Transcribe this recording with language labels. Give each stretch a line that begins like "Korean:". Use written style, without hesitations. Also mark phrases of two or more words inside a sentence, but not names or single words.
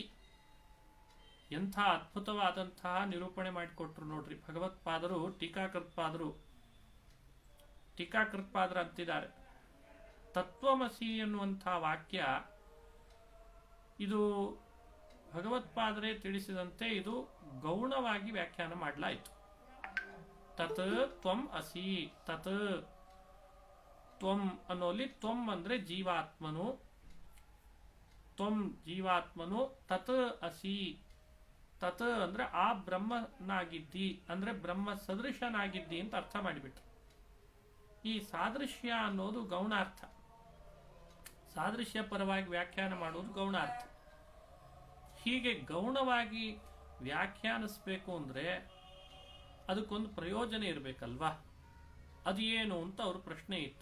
Kannada: ಎಂಥ ಅದ್ಭುತವಾದಂತಹ ನಿರೂಪಣೆ ಮಾಡಿಕೊಟ್ರು ನೋಡ್ರಿ ಭಗವತ್ಪಾದರು. ಟೀಕಾಕೃತ್ಪಾದರು ಅಂತಿದ್ದಾರೆ, ತತ್ವಮಸಿ ಎನ್ನುವಂಥ ವಾಕ್ಯ ಇದು ಭಗವತ್ಪಾದರೇ ತಿಳಿಸಿದಂತೆ ಇದು ಗೌಣವಾಗಿ ವ್ಯಾಖ್ಯಾನ ಮಾಡಲಾಯಿತು.
Sanskrit: ತತ್ ತ್ವಂ ಅಸಿ, ತತ್ ತ್ವಂ
Kannada: ಅನ್ನೋಲಿ ತ್ವಂ ಅಂದ್ರೆ ಜೀವಾತ್ಮನು, ತ್ವಂ ಜೀವಾತ್ಮನು,
Sanskrit: ತತ್ ಅಸಿ,
Kannada: ತತ್ ಅಂದ್ರೆ ಆ ಬ್ರಹ್ಮನಾಗಿದ್ದಿ ಅಂದ್ರೆ ಬ್ರಹ್ಮ ಸದೃಶನಾಗಿದ್ದಿ ಅಂತ ಅರ್ಥ ಮಾಡಿಬಿಟ್ರು. ಈ ಸಾದೃಶ್ಯ ಅನ್ನೋದು ಗೌಣಾರ್ಥ, ಸಾದೃಶ್ಯ ಪರವಾಗಿ ವ್ಯಾಖ್ಯಾನ ಮಾಡುವುದು ಗೌಣಾರ್ಥ. ಹೀಗೆ ಗೌಣವಾಗಿ ವ್ಯಾಖ್ಯಾನಿಸ್ಬೇಕು ಅಂದ್ರೆ ಅದಕ್ಕೊಂದು ಪ್ರಯೋಜನ ಇರಬೇಕಲ್ವಾ, ಅದು ಏನು ಅಂತ ಅವ್ರ ಪ್ರಶ್ನೆ ಇತ್ತು.